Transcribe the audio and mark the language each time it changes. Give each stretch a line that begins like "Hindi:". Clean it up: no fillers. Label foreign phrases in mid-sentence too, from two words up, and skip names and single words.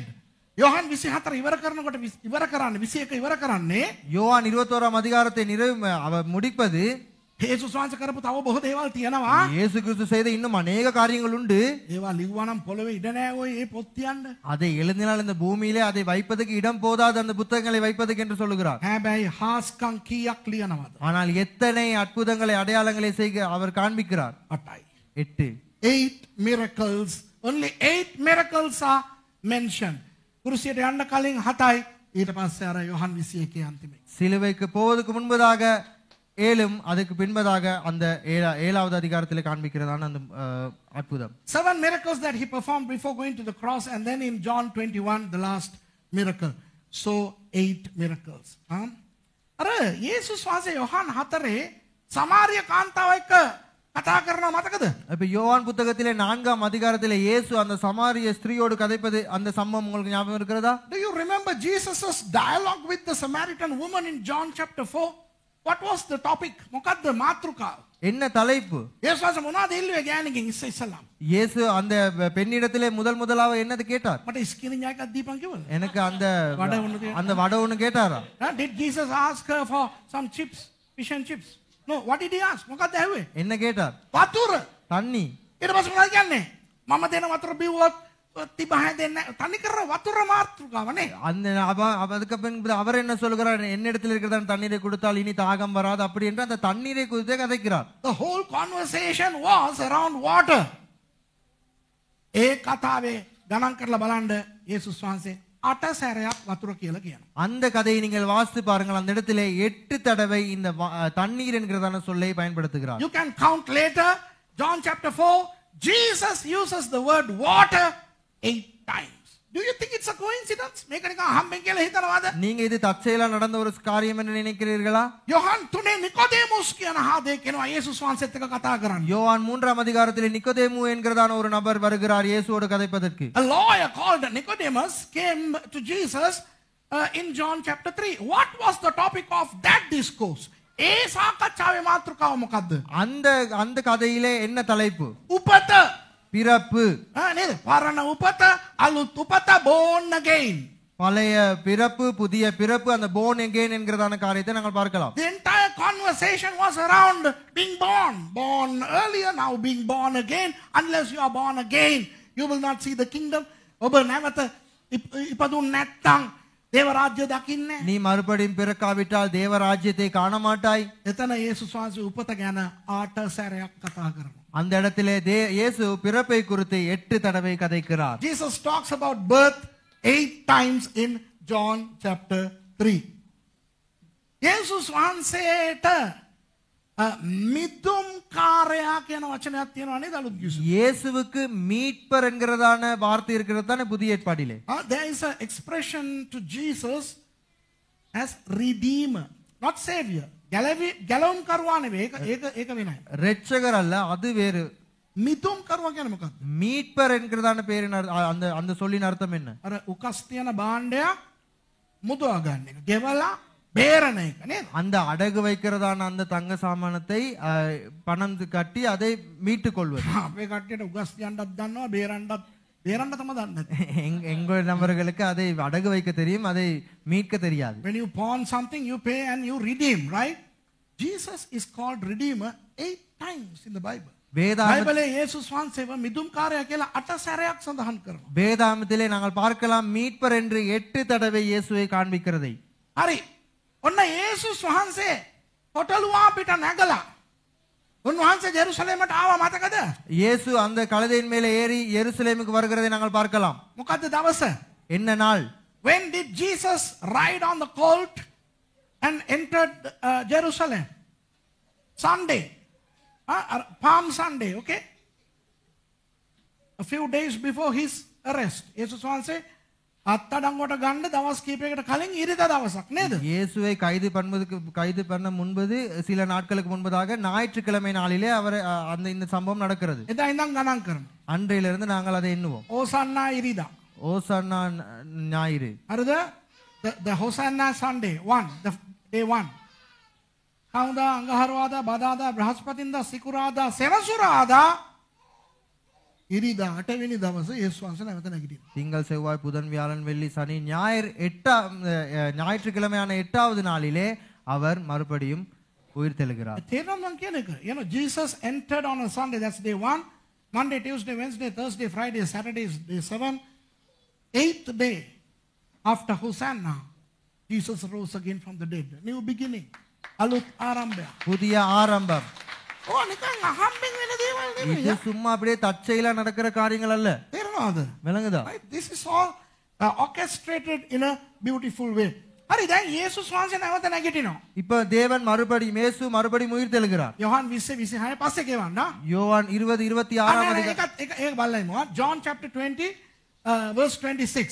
Sinhala: யோவான் 24 ඉවර කරනකොට ඉවර කරන්නේ 21 ඉවර කරන්නේ
Tamil: யோவான் 21ஆம் அதிகாரத்தை முடிப்பது
Sinhala: යේසුස් වහන්සේ කරපු තව බොහෝ දේවල් තියෙනවා.
Tamil: இயேசு கிறிஸ்து செய்த இன்னும் அநேக காரியங்கள் உண்டு.
Sinhala: ඒවා ලිව්වනම් පොළවේ ඉඩ නැහැ ඔය මේ පොත් තියන්න.
Tamil: அதை எழுதினால் இந்த பூமியிலே அதை வைப்பதற்கு இடம் போதாது அந்த புத்தகங்களை வைப்பதற்கு என்று சொல்லுகிறார்.
Sinhala: හැබැයි හාස්කම් කීයක් ලියනවද?
Tamil: ஆனால் எத்தனை அற்புதங்களை அடையாளங்களை செய்க அவர் காண்பிக்கிறார்.
Sinhala: 8යි. 8.
English: 8 miracles. Only 8 miracles are mentioned.
Sinhala: කුරුසියට යන්න කලින් 7යි. ඊට පස්සේ අර යොහන් 21 අන්තිමේ.
Tamil: சிலுவைக்கு போவதற்கு முன்பதாக 7, அதுக்கு பின்பதாக அந்த 7வது அதிகாரத்திலே காண்பிக்கிறதான அந்த அற்புதம்.
English: 7 miracles that he performed before going to the cross, and then in John 21 the last miracle. So 8 miracles.
Sinhala: අර යේසුස් වහන්සේ යොහන් 4 සමාරිය කාන්තාව එක්ක කතා කරනවා මතකද?
Tamil: இப்ப யோவான் புத்தகத்திலே 4ஆம் அதிகாரத்திலே இயேசு அந்த சமாரிய ஸ்திரீயோடு கதைப்பது அந்த சம்பவம் உங்களுக்கு ஞாபகம் இருக்கிறதா?
English: Do you remember Jesus' dialogue with the Samaritan woman in John chapter 4? What was the topic?
Sinhala: මොකද්ද මාතෘකාව?
Tamil: என்ன தலைப்பு?
Sinhala: යේසුස් වහන්සේ මොනවද ඉල්ලුවේ ගෑණිගෙන් ඉස්සෙල්ලාම?
Tamil: இயேசு அந்த பெண்ணிடத்திலே முதலாக என்னது கேட்டார்?
Sinhala: මට ස්කිරින් එකක් දීපන් කිව්වද?
Tamil: எனக்கு அந்த வடை ஒன்று கேட்டாரா?
English: Did Jesus ask her for some chips, fish and chips? No, what did he ask?
Sinhala: මොකක්ද ඇහුවේ?
Tamil: என்ன கேட்டார்?
Sinhala: වතුර.
Tamil: தண்ணி.
Sinhala: ඊට පස්සේ මොනවද කියන්නේ? මම දෙන වතුර බිව්වොත් තිබහ දෙන්න තනි කර වතුර මාතෘකාව නේ.
Tamil: அந்த அதுக்கு பின்பு அவர் என்ன சொல்கிறார்? என்னிடத்தில் இருக்கிற தண்ணீரை கொடுத்தால் இனி தாகம் வராது அப்படி என்று அந்த தண்ணீரை குறித்து கதைக்கிறார்.
English: The whole conversation was around water.
Sinhala: ඒ කතාවේ ගණන් කරලා බලන්න යේසුස් වහන්සේ 8 සැරයක් වතුර කියලා කියනවා.
Tamil: அந்த கதையை நீங்கள் வாசித்து பாருங்கள். அந்த இடத்திலே 8 தடவை இந்த தண்ணீர் என்கிறதான சொல்லை பயன்படுத்துகிறார்.
English: You can count later. John chapter 4, Jesus uses the word water 8 times. Do you think it's a coincidence?
Sinhala: මේක නිකන් හම්බෙන් කියලා හිතනවාද?
Tamil: நீங்க இது தற்செயலா நடந்த ஒரு காரியம் என்று நினைக்கிறீர்களா?
Sinhala: යොහන් 3 නිකොදේමුස් කියන හාදේ කෙනා යේසුස් වහන්සේත් එක්ක කතා කරන්නේ.
Tamil: யோவான் 3ஆம் அதிகாரத்திலே நிக்கோதேமு என்கிறதான ஒரு நபர் வருகிறார் இயேசுவோடு கதைப்பதற்கு.
English: A lawyer called Nicodemus came to Jesus in John chapter 3. What was the topic of that discourse?
Sinhala: ඒ සාකච්ඡාවේ මාතෘකාව මොකද්ද?
Tamil: அந்த கதையிலே என்ன தலைப்பு?
Sinhala: උපත.
Tamil: பிறப்பு.
Sinhala: නේද? පරණ උපත, අලුත් උපත,
English: born again.
Tamil: பழைய பிறப்பு புதிய பிறப்பு அந்த
English: born again
Tamil: என்கிறதான காரியத்தை நாங்கள் பார்க்கலாம்.
English: The entire conversation was around being born. Born earlier, now being born again. Unless you are born again, you will not see the kingdom.
Sinhala: ඔබ නැවත ඉපදුන් නැත්නම් දේව රාජ්‍ය දකින්නේ.
Tamil: நீ மறுபடியும் பிறக்காவிட்டால் தேவ ராஜ்யத்தை காண மாட்டாய்.
Sinhala: එතන යේසුස් වහන්සේ උපත ගැන 8 සැරයක් කතා කරනවා.
Tamil: அந்த இடத்திலே இயேசு பிறப்பை குறித்து 8 தடவை கதைக்கிறார்.
English: Jesus talks about birth 8 times in John chapter 3.
Sinhala: යේසුස් වහන්සේට මිදුම් කාර්යයා කියන වචනයක් තියෙනවා නේද අලුත් කිව්ස.
Tamil: இயேசுவுக்கு மீட்பர் என்கிறதான வார்த்தை இருக்கிறது தானே புதிய ஏற்பாட்டிலே.
English: There is an expression to Jesus as redeemer. not savior.
Sinhala: ගැලවුම් කරුවා නෙවෙයි. ඒක වෙනයි.
Tamil: ரெட்சகர் அல்ல, அது வேறு.
Sinhala: මිතුම් කරුවා කියන්නේ මොකක්ද?
Tamil: மீட்பர் என்கிறதான பேரின் அந்த அந்த சொல்லின் அர்த்தம் என்ன?
Sinhala: අර උකස් තියන භාණ්ඩයක් මුදවා ගන්න එක. ගෙවලා බේරන එක නේද?
Tamil: அந்த அடகு வைக்கிறதான அந்த தங்க சாமானத்தை பணம் கட்டி அதை மீட்டு கொள்வது.
Sinhala: අපේ කට්ටියට උකස් තියන්නත් දන්නවා බේරන්න තමයි දන්නේ.
Tamil: எங்கள் நபர்களுக்கு அதை அடகு வைக்க தெரியும், அதை மீட்க தெரியாது.
English: When you pawn something, you pay and you redeem, right? Jesus is called redeemer 8 times in the Bible.
Tamil: பைபிளே இயேசுஸ்
Sinhala: වහන්සේව මිදුම්කාරයා කියලා 8 සැරයක් සඳහන් කරනවා.
Tamil: வேதாகமத்திலே நாங்கள் பார்க்கலாம் மீட்பர் என்று 8 தடவை இயேசுவை காண்பிக்கிறதை.
Sinhala: හරි. ඔන්න යේසුස් වහන්සේ හොටලුවා පිට නැගලා උන්වහන්සේ ජෙරුසලමට ආවා මතකද?
Tamil: இயேசு அந்த கழுதையின் மேலே ஏறி எருசலேமுக்கு வருகிறதை நாங்கள் பார்க்கலாம்.
Sinhala: මොකද්ද දවස?
Tamil: என்ன நாள்?
English: When did Jesus ride on the colt and entered Jerusalem? Sunday. Palm Sunday, okay? A few days before his arrest.
Sinhala: යේසුස් වහන්සේ අත්තඩංගුවට ගන්න දවස් කීපයකට කලින් ඉරිදා දවසක් නේද?
Tamil: இயேசுவை கைது பண்ண முன்பது சில நாட்களுக்கு முன்பதாக ஞாயிற்றுக்கிழமை நாளிலே அவர் அந்த இந்த சம்பவம் நடக்கிறது.
Sinhala: එදා ඉඳන් ගණන් කරමු.
Tamil: அன்றையிலிருந்து நாங்கள் அதை எண்ணுவோம்.
Sinhala: ඕසන්නා ඉරිදා.
Tamil: ஓசன்னா ஞாயிறு.
Sinhala: හරිද?
English: The Hosanna Sunday 1, the day 1.
Sinhala: කවුදා අඟහරුවාදා බදාදා බ්‍රහස්පතින්දා සිකුරාදා සෙනසුරාදා ඉරිදා 8 වෙනි දවසේ යේසුස් වහන්සේ නැවත නැගිටිනවා.
Tamil: திங்கள் செவ்வாய் புதன் வியாழன் வெள்ளி சனி ஞாயிறு ஞாயிற்றுக்கிழமையான 8வது நாளிலே அவர் மறுபடியும் உயிர் தெழுகிறார்.
Sinhala: තේරෙනවද මං කියන එක?
English: You know, Jesus entered on a Sunday, that's day 1. Monday, Tuesday, Wednesday, Thursday, Friday, Saturday is day 7. 8th day after Hosanna, Jesus rose again from the dead. New beginning.
Sinhala: අලුත් ආරම්භයක්.
Tamil: புதிய ஆரம்பம்.
Sinhala: නිකන් අහම්බෙන් වෙන දේවල් නෙමෙයි.
Tamil: இது சும்மா அப்படியே தற்செயலா நடக்கிற காரியங்கள் அல்ல.
Sinhala: තේරෙනවද?
Tamil: விளங்குதா?
English: Right? This is all orchestrated in a beautiful way.
Sinhala: හරි දැන් යේසුස් වහන්සේ නැවත නැගිටිනවා.
Tamil: இப்ப தேவன் மறுபடியும் இயேசு மறுபடியும் உயிர் தெழுகிறார்.
Sinhala: යොහන් 20:26 පස්සේ කියවන්න.
Tamil: யோவான் 20:26 அதிகாரம்.
Sinhala: ඒක බලයිමු.
English: John chapter 20 verse 26.